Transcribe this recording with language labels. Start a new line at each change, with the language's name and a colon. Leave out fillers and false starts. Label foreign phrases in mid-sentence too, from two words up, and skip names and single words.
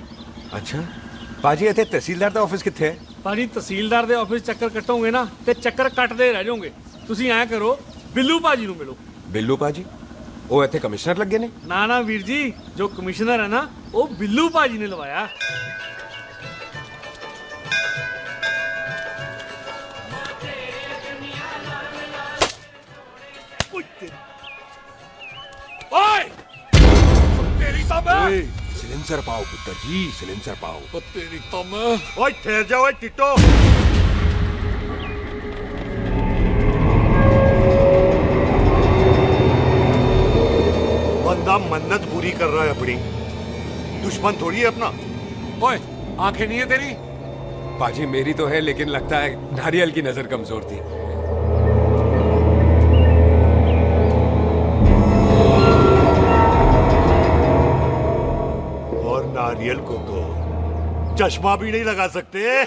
Punjabi: ਅੱਛਾ ਬਾਜੀ ਇੱਥੇ ਤਹਿਸੀਲਦਾਰ ਦਾ ਆਫਿਸ ਕਿੱਥੇ ਹੈ? ਭਾਜੀ ਤਹਿਸੀਲਦਾਰ ਦੇ ਆਫਿਸ ਚੱਕਰ ਕੱਟੋਗੇ ਨਾ ਤੇ ਚੱਕਰ ਕੱਟਦੇ ਰਹਿ ਜਾਓਗੇ। ਤੁਸੀਂ ਐਂ ਕਰੋ ਬਿੱਲੂ ਭਾਜੀ ਨੂੰ ਮਿਲੋ। ਬਿੱਲੂ ਭਾਜੀ ਉਹ ਇੱਥੇ ਕਮਿਸ਼ਨਰ ਲੱਗੇ ਨੇ? ਨਾ ਨਾ ਵੀਰ ਜੀ, ਜੋ ਕਮਿਸ਼ਨਰ ਹੈ ਨਾ ਉਹ ਬਿੱਲੂ ਭਾਜੀ ਨੇ ਲਵਾਇਆ। ओए!
Hindi: तेरी तो मैं
Punjabi: ਸਿਲੇਂਸਰ ਪਾਓ ਪੁੱਤਰ ਜੀ, ਸਿਲੇਂਸਰ ਪਾਓ।
Hindi: ओ तेरी तो मैं ओए ठहर जाओ ओए टिटो। बंदा मन्नत पूरी कर रहा है अपनी, दुश्मन थोड़ी है अपना। ओए आंखें नहीं है तेरी? बाजी मेरी तो है, लेकिन लगता है नारियल की नजर कमजोर थी। और नारियल को तो चश्मा भी नहीं लगा सकते।